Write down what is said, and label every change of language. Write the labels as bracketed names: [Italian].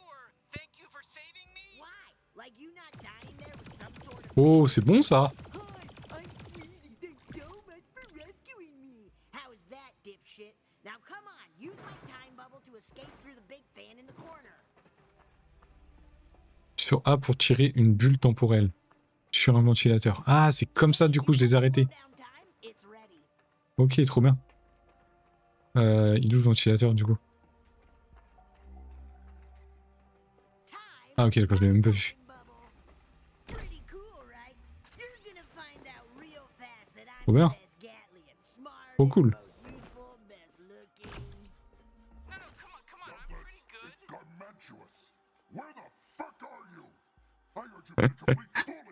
[English] Or thank you for saving me? Why? Like you not dying there with some sort of [French] Oh, c'est bon ça. [English] good? I'm sweet. Thanks so much for rescuing me. How is that, dipshit? Now come on, use my time bubble to escape through the big fan in the corner. [French] Sur A pour tirer une bulle temporelle. Sur un ventilateur. Ah, c'est comme ça, du coup, je les ai arrêtés. [English] Down time, it's ready. [French] Ok, trop bien. Il ouvre le ventilateur, du coup. [English] Time. [French] Ah, ok, d'accord, je l'ai même pas vu. [English] Bubble. Pretty cool, right? You're gonna find out real fast that I'm [French] Trop bien. [English] the best Gatlian. Smart, [French] Trop cool. [English] most useful, best looking. No, come on, I'm pretty good. Garmantuous. Where the fuck are you? I heard you made a complete fool of